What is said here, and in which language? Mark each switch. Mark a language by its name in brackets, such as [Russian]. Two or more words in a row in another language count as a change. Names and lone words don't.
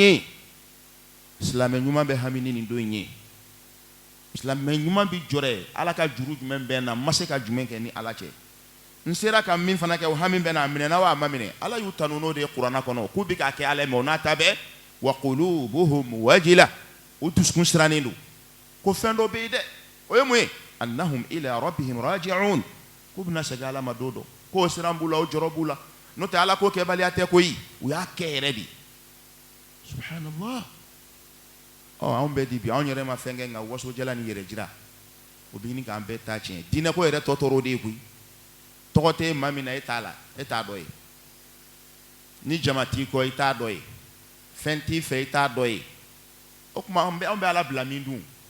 [Bambara] ye silamɛ ɲuman bɛ hami ni nin don in ye silamɛ ɲuman bɛ jɔrɛ ala ka juru jumɛn bɛ n na n ma se ka jumɛn kɛ ni ala cɛ n sera ka min fana kɛ o hami bɛ n na a minɛna wa a ma minɛ ala y'u tanu n'o de ye kuranna kɔnɔ k'u bɛ k'a kɛ ala ye mɛ o n'a ta bɛɛ [Arabic] وقلوبهم وجلة [Bambara] u dusukun sirannen don ko fɛn dɔ bɛ yen dɛ o ye mun ye [Arabic] أنهم إلى ربهم راجعون [Bambara] k'u bɛna segin ala ma don dɔ k'o siran b'u la o jɔrɔ b'u la n'o tɛ ala ko kɛbaliya tɛ koyi u y'a kɛ yɛrɛ de subhanallah anw bɛɛ di bi anw yɛrɛ ma fɛn kɛ nka wasojala ni yɛrɛ jira o bɛ ɲini k'an bɛɛ ta tiɲɛ diinɛ ko yɛrɛ tɔ tora o de ye koyi tɔgɔ tɛ maa min na e t'a la e t'a dɔ ye ni jama t'i kɔ i t'a dɔ ye fɛn t'i fɛ i t'a dɔ ye o tuma anw bɛ ala bila min dun